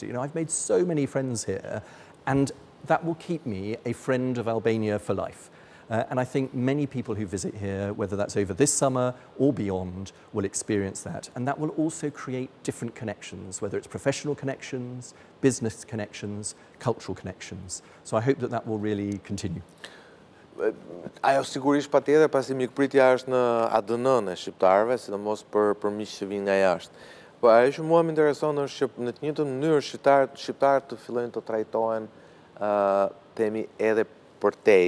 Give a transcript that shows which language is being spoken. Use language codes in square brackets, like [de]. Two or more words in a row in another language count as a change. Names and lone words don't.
[en] You know, I've made so many friends here, and that will keep me a friend of Albania for life. And I think many people who visit here, whether that's over this summer or beyond, will experience that. And that will also create different connections, whether it's professional connections, business connections, cultural connections. So I hope that that will really continue. [sq] Ajo sigurisht patjetër, pasi mikpritja është në ADN-n e shqiptarëve, sidomos për miq që vinë nga jashtë. Po ajo që mua më intereson është që në të njëjtën mënyrë shqiptarët të fillojnë të trajtohen temi edhe për tej.